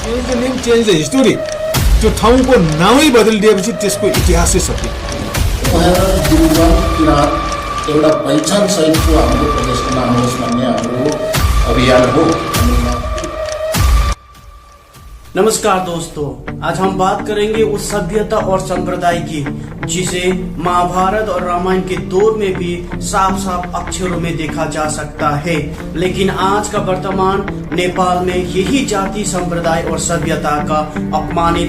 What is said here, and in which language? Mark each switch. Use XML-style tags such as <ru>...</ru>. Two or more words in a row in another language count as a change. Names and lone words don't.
<en>change the history,</en> <ne>त्यो ठाउँको नामै बदलिदिएपछि त्यसको इतिहासै सकियो। एउटा पहिचान सहितको हाम्रो प्रदेशको नाम होस् भन्ने हाम्रो अभियान हो।</ne> <hi>नमस्कार दोस्तों, आज हम बात करेंगे उस सभ्यता और संप्रदाय की जिसे महाभारत और रामायण के दौर में भी साफ साफ अक्षरों में देखा जा सकता है, लेकिन आज का वर्तमान नेपाल में यही जाति संप्रदाय और सभ्यता का अपमानित</hi>